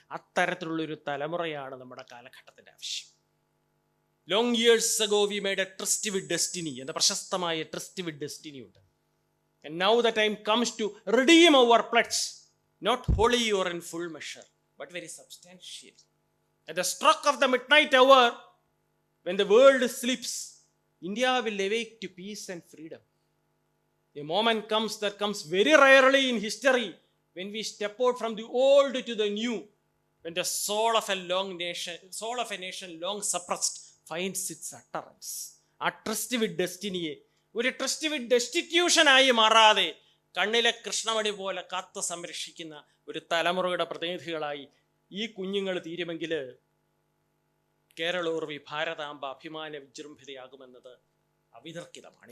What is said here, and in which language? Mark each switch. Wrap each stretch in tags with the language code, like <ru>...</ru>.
<ml>അത്തരത്തിലുള്ളൊരു തലമുറയാണ് നമ്മുടെ കാലഘട്ടത്തിൻ്റെ ആവശ്യം.</ml> <en>long years ago we made a tryst with destiny</en> <ml>എന്ന പ്രശസ്തമായ</ml> <en>tryst with destiny</en> <ml>ഉണ്ട്.</ml> <en>And now the time comes to redeem our pledges, not wholly or in full measure but very substantial. At the stroke of the midnight hour when the world sleeps, India will awake to peace and freedom. A moment comes that comes very rarely in history when we step out from the old to the new, when the soul of a nation long suppressed finds its utterance.</en> <ml>ആ</ml> <en>tryst with ഡെസ്റ്റിനിയെ</en> <ml>ഒരു</ml> <en>trust with destitution</en> <ml>ആയി മാറാതെ കണ്ണിലെ കൃഷ്ണമണി പോലെ കാത്തു സംരക്ഷിക്കുന്ന ഒരു തലമുറയുടെ പ്രതിനിധികളായി ഈ കുഞ്ഞുങ്ങൾ തീരുമെങ്കിൽ കേരളോർവി ഭാരതാംബ അഭിമാന വിജൃംഭിതയാകുമെന്നത് അവിതർക്കിതമാണ്.</ml>